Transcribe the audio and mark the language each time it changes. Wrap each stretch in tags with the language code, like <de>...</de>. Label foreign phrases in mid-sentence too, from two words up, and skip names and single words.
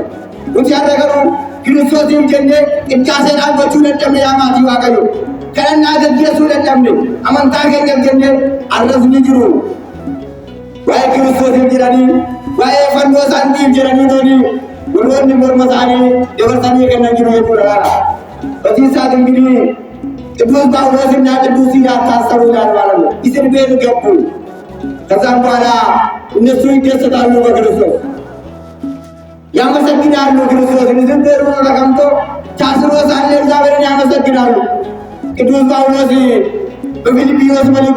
<om>Nuti har'a garuu Kiristoosiif jennee qixxaasee dhaabbachuu danda'amne yaa maatii Waaqayyoo. Kadhannaa gaggeessuu danda'amne amantaa keenya jennee arras ni jiru. Waa'ee Kiristoosiif jedhanii waa'ee fannoo isaaniif jedhanii toni warroonni morma isaanii dabarsanii kennan jiru jechuudha.</om> <am>በዚህ ሰዓት እንግዲህ ቅዱስ ጳውሎስና ቅዱስ ሲላስ ታሰሩ ይላል ማለት ነው። እስር ቤት ገቡ። ከዛም በኋላ እነሱ ይደሰታሉ በክርስቶስ ያመሰግናሉ። ክርስቶስን ዝም ብሎ ተቀምጦ ታስሮ ሳለ እግዚአብሔርን ያመሰግናሉ። ቅዱስ ጳውሎስ በፊልጵስዩስ መልእክቱ</am>